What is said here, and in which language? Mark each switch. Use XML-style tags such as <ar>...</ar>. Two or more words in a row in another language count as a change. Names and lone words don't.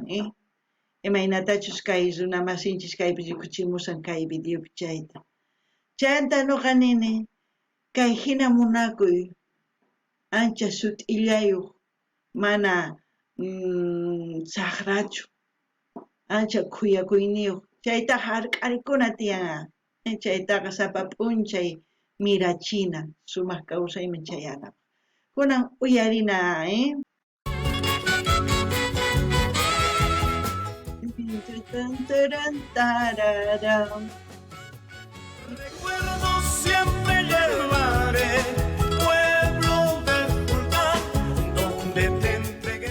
<qu>imaynatachus kay runa masinchis kaypi rikuchimusan kay videopi chayta chayanta nuqa nini kay hina munakuy ancha sut'illayuq mana saqrachu ancha kuyakuyniyuq chaytaqa hark'arikuna tiyan chaytaqa sapa p'unchay mirachina sumaq kawsayman chayanapaq kunan uyarina</qu> <es>Recuerdo siempre llevaré pueblo de Fulcán donde te entregué</es>